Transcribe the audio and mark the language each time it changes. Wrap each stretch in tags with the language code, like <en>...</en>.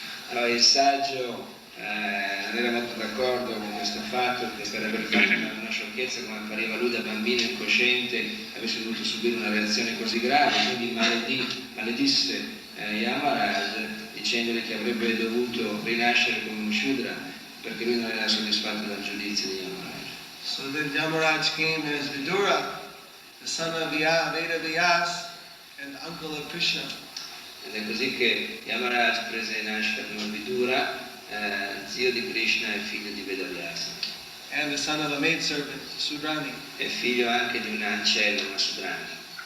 <it>Allora il saggio non era molto d'accordo con questo fatto che per aver fatto una sciocchezza come appariva lui da bambino incosciente avesse dovuto subire una reazione così grave, quindi maledisse Yamaraj dicendogli che avrebbe dovuto rinascere come un Shudra perché lui non era soddisfatto dal giudizio di Yamaraj.</it> <en>So then Yamaraj came as Vidura, the son of Veda Vyas and uncle of Krishna.</en> <it>Ed è così che Yamaraj prese nascita come Vidura, zio di Krishna e figlio di Vedavyasa.</it> <en>And the son of a maidservant, Sudrani.</en> <it>E figlio anche di un'ancella, una Sudrani.</it>